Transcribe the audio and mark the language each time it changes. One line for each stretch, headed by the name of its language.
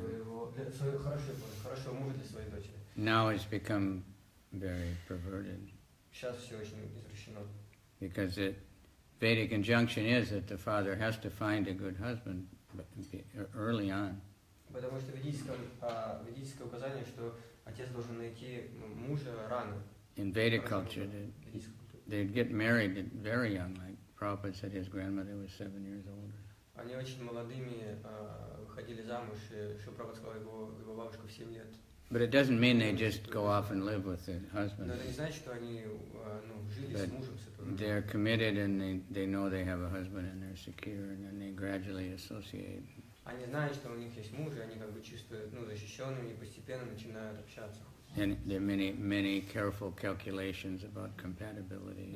Russian: своего хорошего мужа для своей дочери.
English: Now it's become very perverted,
Russian: Сейчас все очень извращено.
English: because the Vedic injunction is that the father has to find a good husband early on.
Russian: Потому что ведическое указание, что отец должен найти мужа рано.
English: In Vedic culture, they'd get married very young, like Prabhupada said his grandmother was 7 years older.
Russian: Они очень молодыми выходили замуж, и Шрила сказал, его бабушка в 7 лет.
English: But it doesn't mean they just go off and live with the husband.
Russian: Но это не значит, что они жили с мужем, с этим.
English: They're committed and they know they have a husband and they're secure, and then they gradually associate.
Russian: Они знают, что у них есть муж, и они как бы чувствуют защищенными и постепенно начинают общаться.
English: And there are many careful calculations about compatibility.